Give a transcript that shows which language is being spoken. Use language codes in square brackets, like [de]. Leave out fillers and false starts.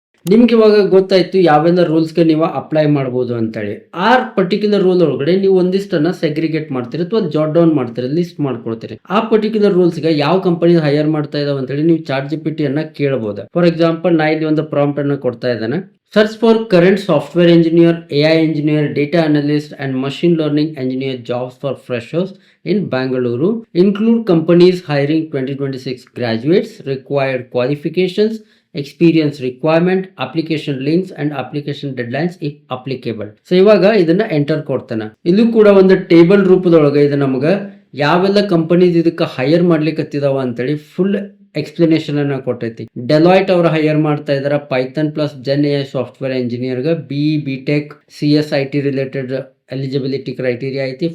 [kn] ನಿಮ್ಗೆ ಇವಾಗ ಗೊತ್ತಾಯ್ತು ಯಾವೆಲ್ಲ ರೂಲ್ಸ್ಗೆ ನೀವು ಅಪ್ಲೈ ಮಾಡ್ಬೋದು ಅಂತೇಳಿ. ಆ ಪರ್ಟಿಕ್ಯುಲರ್ ರೂಲ್ ಒಳಗಡೆ ನೀವು ಒಂದಿಷ್ಟನ್ನ ಸೆಗ್ರಿಗೇಟ್ ಮಾಡ್ತೀರಿ ಅಥವಾ ಜಾಟ್ ಡೌನ್ ಮಾಡ್ತೀರಿ, ಲಿಸ್ಟ್ ಮಾಡ್ಕೊಳ್ತೀರಿ. ಆ ಪರ್ಟಿಕ್ಯುಲರ್ ರೂಲ್ಸ್ಗೆ ಯಾವ ಕಂಪನಿ ಹೈಯರ್ ಮಾಡ್ತಾ ಇದಾವೆ ಅಂತೇಳಿ ನೀವು ಚಾಟ್ ಜಿಪಿಟಿ ಅನ್ನ ಕೇಳಬಹುದು. [en] for example, [kn] ನಾ ಇಲ್ಲಿ ಒಂದು ಪ್ರಾಂಪ್ಟ್ ಅನ್ನ ಕೊಡ್ತಾ ಇದ್ದೇನೆ. [en] Search for current software engineer, AI engineer, data analyst, and machine learning engineer jobs for freshers in Bangalore. Include companies hiring 2026 graduates, required qualifications, experience requirement, application links and application deadlines if applicable. [kn] So ಇವಾಗ ಇದನ್ನ enter ಕೊಡ್ತಾನೆ. ಇಲ್ಲೂ ಕೂಡ ಒಂದು table ರೂಪದೊಳಗೆ ಇದು ನಮಗ ಯಾವೆಲ್ಲ companies ಇದಕ್ಕೆ ಹೈಯರ್ ಮಾಡ್ಲಿಕ್ಕೆ ಹತ್ತಿದಾವ ಅಂತೇಳಿ ಫುಲ್ ಎಕ್ಸ್ಪ್ಲನೇಷನ್ ಅನ್ನ ಕೊಟ್ಟೈತಿ. ಡೆಲಾಯ್ಟ್ ಅವ್ರ ಹೈಯರ್ ಮಾಡ್ತಾ ಇದಾರ Python plus Zen A software engineer ಗ B tech CS IT related eligibility criteria ಐತಿ.